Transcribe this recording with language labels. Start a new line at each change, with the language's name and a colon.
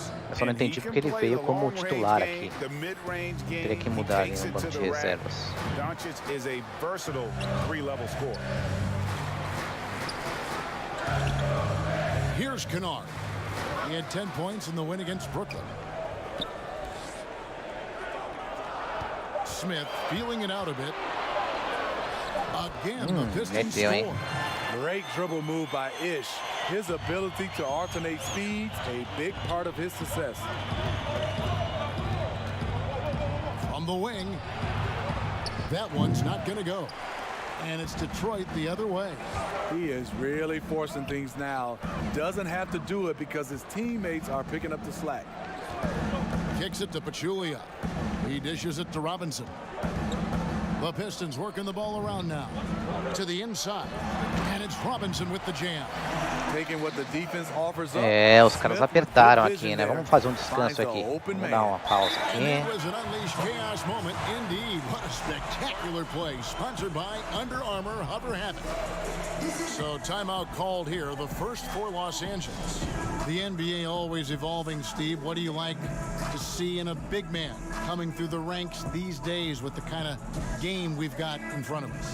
Portuguese: Eu só não entendi porque ele veio como titular aqui. Teria que mudar ali no banco de reservas.
English: Doncic is a versatile three-level scorer. Here's Kennard. He had 10 points in the win against Brooklyn. Smith feeling it out a bit. Again, the Pistons score. Great dribble move by Ish. His ability to alternate speeds, a big part of his success. From the wing, that one's not going to go. And it's Detroit the other way. He is really forcing things now. Doesn't have to do it because his teammates are picking up the slack. Kicks it to Pachulia. He dishes it to Robinson. The Pistons working the ball around now. To the inside. And it's Robinson with the jam. Taking what the defense offers up.
Portuguese: Os caras apertaram aqui, né? Vamos fazer descanso aqui. Vamos dar uma pausa aqui.
English: It was an unleashed chaos moment indeed. What a spectacular play. Sponsored by Under Armour Hover Habit. So timeout called here. The first for Los Angeles. The NBA always evolving, Steve. What do you like to see in a big man coming through the ranks these days with the kind of game we've got in front of us?